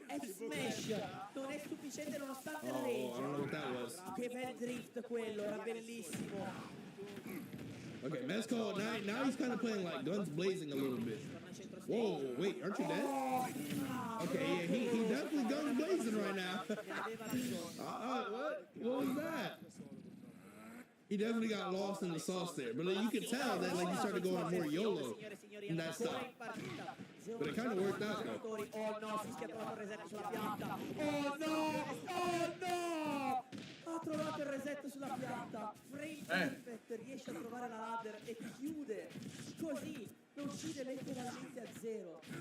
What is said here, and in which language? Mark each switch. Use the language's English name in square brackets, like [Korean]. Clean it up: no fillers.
[Italian] F-smash non è sufficiente nonostante la [English] Oh, I don't know [Italian] rage. [English] what that was. [Italian] Che bel drift quello, era bellissimo. [English] Okay, Mescal, now he's kind of playing like guns blazing a little bit. Whoa, wait, aren't you dead? Okay, yeah, he definitely guns blazing right now. What was that? He definitely got lost in the sauce there, but like, you can tell that like he started going more YOLO in that stuff. But it kind of worked out though. [Italian] Oh no, si è trovato il reset sulla piatta. Oh no! Ha trovato il reset sulla piatta. Frame perfect, riesce a trovare la ladder e chiude. Così lo uccide letteralmente a 0.